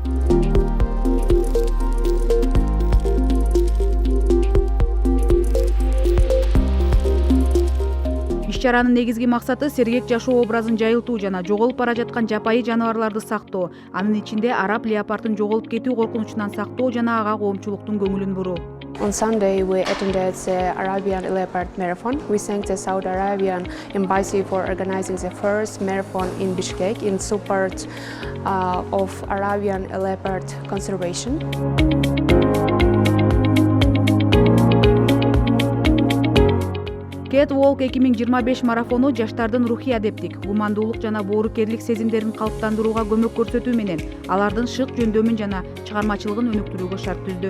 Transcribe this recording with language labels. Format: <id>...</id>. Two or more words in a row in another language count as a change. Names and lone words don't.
<ky>Иш-чаранын негизги максаты сергек жашоо образын жайылтуу жана жоголуп бара жаткан жапайы жаныбарларды сактоо, анын ичинде араб леопардын жоголуп кетүү коркунучунан сактоо жана ага коомчулуктун көңүлүн буруу.</ky> <en>On Sunday, we attended the Arabian Leopard Marathon. We thank the Saudi Arabian Embassy for organizing the first marathon in Bishkek in support of Arabian leopard conservation.</en> <ky>Кэт Волк 2025 марафону жаштардын рухий адептик, гумандуулук жана боорукерлик сезимдерин калыптандырууга көмөк көрсөтүү менен алардын шык жөндөмүн жана чыгармачылыгын өнүктүрүүгө шарт түздү.</ky>